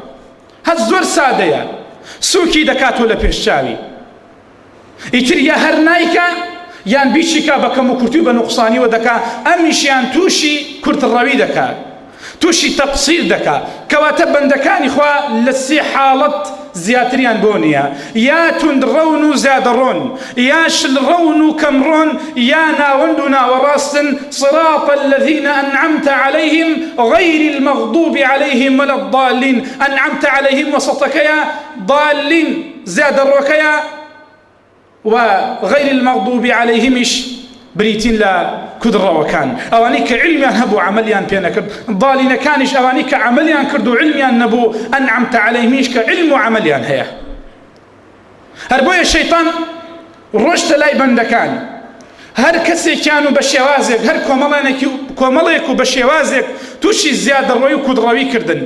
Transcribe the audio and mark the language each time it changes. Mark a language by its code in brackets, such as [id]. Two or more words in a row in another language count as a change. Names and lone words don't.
[ckb] هەست زۆر سادەیە، سووکی دەکاتەوە لە پێشچاوی، ئیتر یا هەر نایکە یان بیچیکە بە کەم و کورتی و بە نوقسانیوە دەکا، ئەمیشیان تووشی کورتڕەوی دەکات، تووشی تەقسیر دەکات. کەواتە بەندەکانی خوا لە سێ حاڵەت زیاتریان بۆ نییە، یا توندڕەون و زیادەڕۆن، یا شلڕەون و کەمڕۆن، یا ناوەند و ناوەڕاستن. [ar] صراط الذين أنعمت عليهم غير المغضوب عليهم ولا الضالين. أنعمت عليهم [ckb] وسطكيا، ضالين زیادەڕۆکەیە، [ar] وغير المغضوب عليهمش [ckb] بريتين لا كدرەوەکان، ئەوانەی کە علمیان هەبوو عملیان پێ نەکرد. ضالینەکانیش ئەوانەی کە عملیان کرد و علمیان نەبوو. [ar] ئەنعەمتە عەلەیهیمش [ckb] کە علم و عملیان هەیە. هەر بۆیە شەیطان ڕۆشتە لای بەندەکان، هەر کەسێکیان و بە شێوازێک، هەر کۆمەڵێک و بە شێوازێک تووشی زیادەڕۆی و کودڕەوی کردن.